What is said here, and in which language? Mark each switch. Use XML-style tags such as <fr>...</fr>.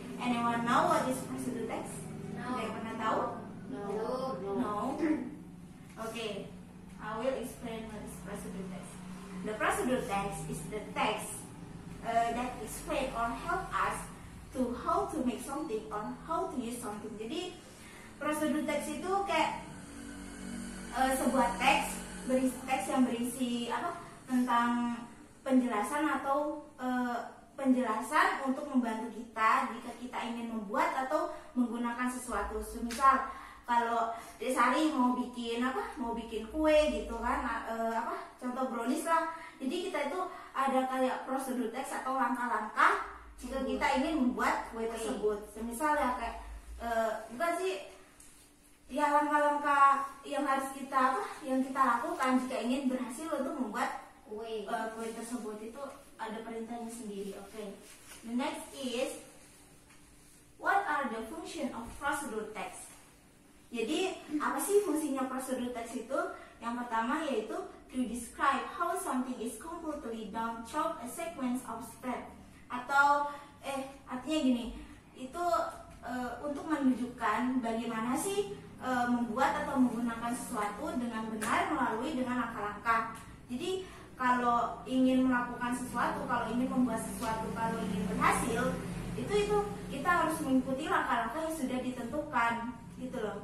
<en>Anyone know what is procedure text? No.</en> <id>Ada yang pernah tahu?</id> <en>No. Okay, I will explain what is procedure text. The procedure text is the text that explain or help us to how to make something or how to use something.</en> <id>Jadi procedure text itu kayak sebuah teks yang berisi apa tentang penjelasan atau penjelasan untuk membantu kita jika kita ingin membuat atau menggunakan sesuatu. Misal kalau Desari mau bikin kue gitu kan, contoh brownies lah. Jadi kita itu ada kayak prosedur teks atau langkah-langkah jika kita ingin membuat kue tersebut. Misal ya kayak bukan sih ya langkah-langkah yang harus kita lakukan jika ingin berhasil untuk membuat kue tersebut, itu ada perintahnya sendiri.</id> <en>Okay. The next is what are the function of procedure text.</en> <id>Jadi apa sih fungsinya procedure text itu? Yang pertama yaitu</id> <en>to describe how something is completely done through a sequence of steps.</en> <id>Atau artinya gini, itu untuk menunjukkan bagaimana sih membuat atau menggunakan sesuatu dengan benar melalui dengan langkah-langkah. Jadi kalau ingin melakukan sesuatu, kalau ingin membuat sesuatu, kalau ingin berhasil, itu kita harus mengikuti langkah-langkah yang sudah ditentukan, gitu loh.</id>